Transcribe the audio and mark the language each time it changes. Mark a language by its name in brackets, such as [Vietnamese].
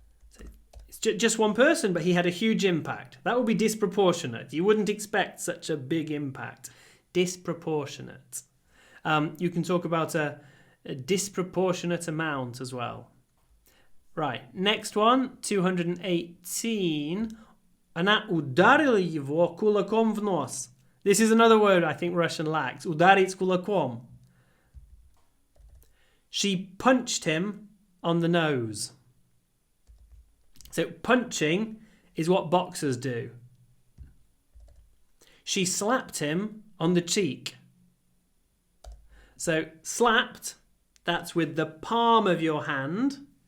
[English] So it's just one person, but he had a huge impact. That would be disproportionate. You wouldn't expect such a big impact. Disproportionate. You can talk about a disproportionate amount as well. Right, next one, 218. [Russian] Она ударила его кулаком в нос. [English] This is another word I think Russian lacks. [Russian] Ударить кулаком. [English] She punched him on the nose. So punching is what boxers do. She slapped him on the cheek. So slapped, that's with the palm of your hand.